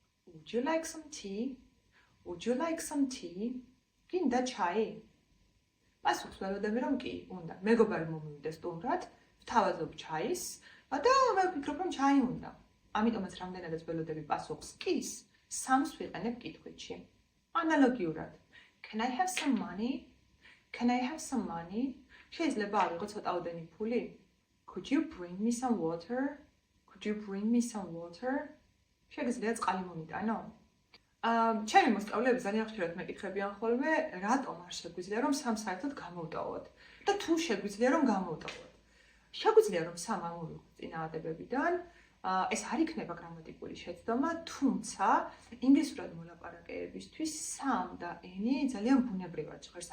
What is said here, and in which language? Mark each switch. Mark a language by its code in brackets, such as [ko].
[en] Would you like some tea? Would you like some tea? [ka] გინდა ჩაი? პასუხს ველოდები რომ კი, უნდა. მეგობარი მომივიდეს სტუმრად, ვთავაზობ ჩაის და მე ვფიქრობ რომ ჩაი უნდა. ამიტომაც რამდენადაც ველოდები პასუხს კის, some-ს ვიყენებ კითხვით. ანალოგიურად, [en] Can I have some money? Can I have some money? [ka] შეიძლება ავიღო ცოტაოდენი ფული? [en] Could you bring me some water? Could you bring me some water? [ka] შეგიძლია წყალი მომიტანო? ჩემი მოსწავლეები ძალიან ხშირად მეკითხებიან ხოლმე, რატომ არ შეგვიძლია რომ some საერთოდ გამოვტოვოთ და თუ შეგვიძლია რომ გამოვტოვოთ. შეგვიძლია რომ some ამოვიღოთ წინააღმდეგებიდან, ეს არ იქნება გრამატიკული შეცდომა, თუმცა ინგლისურად მოლაპარაკეებისთვის some და any ძალიან ბუნებრივად ჟღერს.